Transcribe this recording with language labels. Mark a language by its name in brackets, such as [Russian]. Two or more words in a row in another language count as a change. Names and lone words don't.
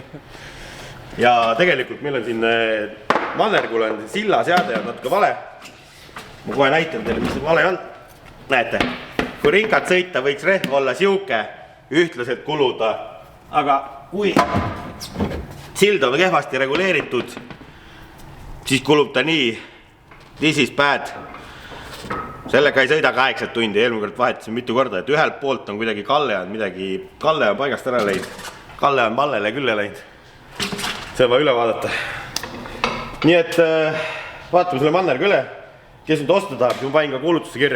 [Estonian] Ja tegelikult meil on siin Mannergul on silla seade on natuke vale. Ma kohe näitan teile, mis see vale on. Näete, kui ringad sõita, võiks rehv olla siuke, ühtlaselt kuluda. Aga kui sild on kehvasti reguleeritud, siis kulub ta nii. [English] This is bad. [Estonian] Sellega ei sõida 8 tundi, eelmine kord vahetasin mitu korda, et ühelt poolt on kuidagi Kalle on paigast ära läinud. Kalle on pallele küll läinud. See on vaja üle vaadata. Nii et vaatame selle Mannergu üle. Kes nüüd osta tahab, siis ma panin ka kuulutusse kirja.